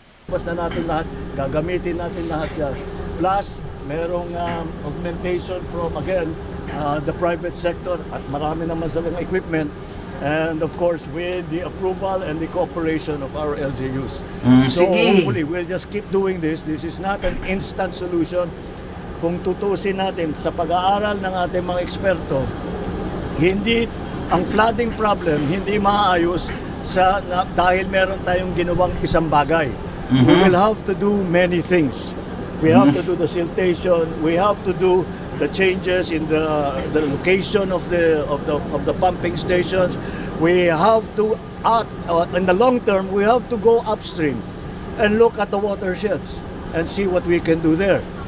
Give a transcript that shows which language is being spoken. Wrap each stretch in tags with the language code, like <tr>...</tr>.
<tl>basta natin lahat, gagamitin natin lahat yan. Plus, merong</tl> <en>augmentation from, again, the private sector</en> <tl>at marami naman silang equipment.</tl> <en>And of course, with the approval and the cooperation of our LGUs. So</en> <tl>sige.</tl> <en>hopefully, we'll just keep doing this. This is not an instant solution.</en> <tl>Kung tutusin natin sa pag-aaral ng ating mga eksperto, hindi ang flooding problem hindi maayos dahil meron tayong ginawang isang bagay.</tl> <en>We will have to do many things. We have to do the siltation. We have to do the changes in the location of the pumping stations. We have to in the long term, we have to go upstream and look at the watersheds and see what we can do there.</en>